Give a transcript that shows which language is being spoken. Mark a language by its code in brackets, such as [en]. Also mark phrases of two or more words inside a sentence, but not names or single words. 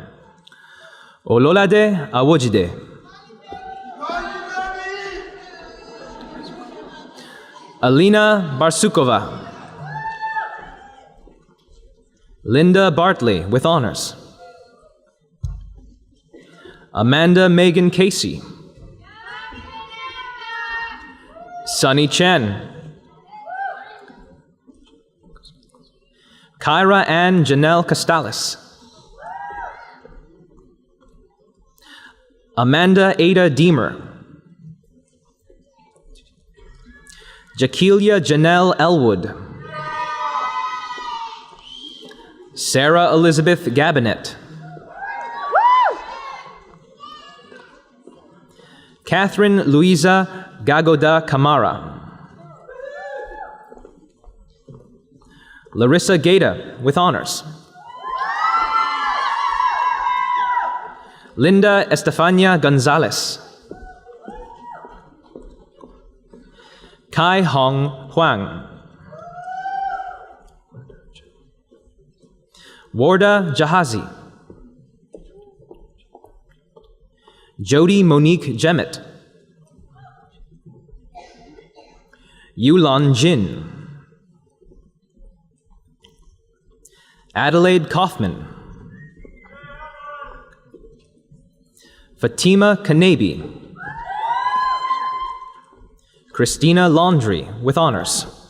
[en] Ololade Awojide. Alina Barsukova. Linda Bartley, with honors. Amanda Megan Casey. Sunny Chen. Kyra Ann Janelle Costales. Amanda Ada Deemer. Jaquelia Janelle Elwood. Sarah Elizabeth Gabinet. Catherine Louisa Gagoda Camara. Larissa Gaeta, with honors. Linda Estefania Gonzalez. Kai Hong Huang. Warda Jahazi. Jody Monique Jemmett. Yulan Jin. Adelaide Kaufman. Fatima Kanabi. Christina Laundry, with honors.